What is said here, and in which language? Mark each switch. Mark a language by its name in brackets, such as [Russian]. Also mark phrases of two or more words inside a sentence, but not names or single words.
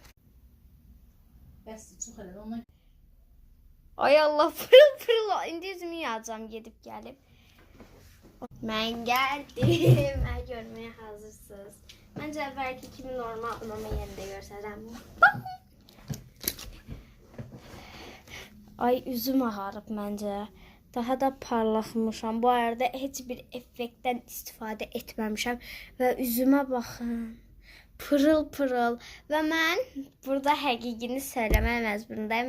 [Azerbaijani] Bəs çox elə ondan. Ay Allah pırıl. İndi yüzümü yağacağım gedip gelip. [Turkish] Ben geldim. Ben görmeye hazırsınız. Bence belki kimi normal mama yerinde görsem. [Azerbaijani] Ay üzüm ağarıb məncə. Daha da parlaxmışam. Bu arada heç bir effektdən istifadə etməmişəm. Və üzümə baxın. Pırıl. Və mən burada həqiqini söyləmək məcburundayım.